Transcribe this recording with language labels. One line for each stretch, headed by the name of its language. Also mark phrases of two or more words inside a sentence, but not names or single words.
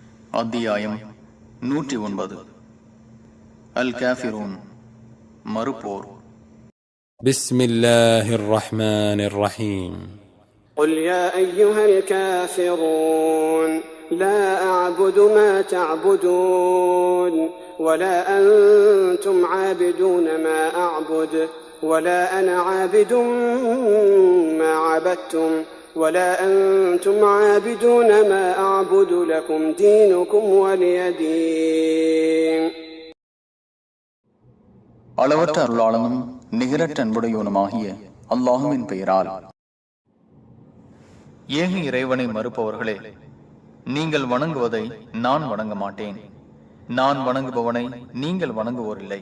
Tamil: அத்தியாயம் 109. அல் காஃபிரூன், மறுப்போர்.
Arabic: بسم الله الرحمن الرحيم. قل يا أيها الكافرون لا أعبد ما تعبدون ولا أنتم عابدون ما أعبد ولا أنا عابد ما عبدتم ولا أنتم عابدون ما أعبد لكم دينكم ولي دين.
Tamil: அளவற்ற அருளாளனும் நிகரற்ற அன்புடையவனுமாகிய அல்லாஹுவின் பெயரால். ஏக இறைவனை மறுப்பவர்களே, நீங்கள் வணங்குவதை நான் வணங்க மாட்டேன். நான் வணங்குபவனை நீங்கள் வணங்குவோரில்லை.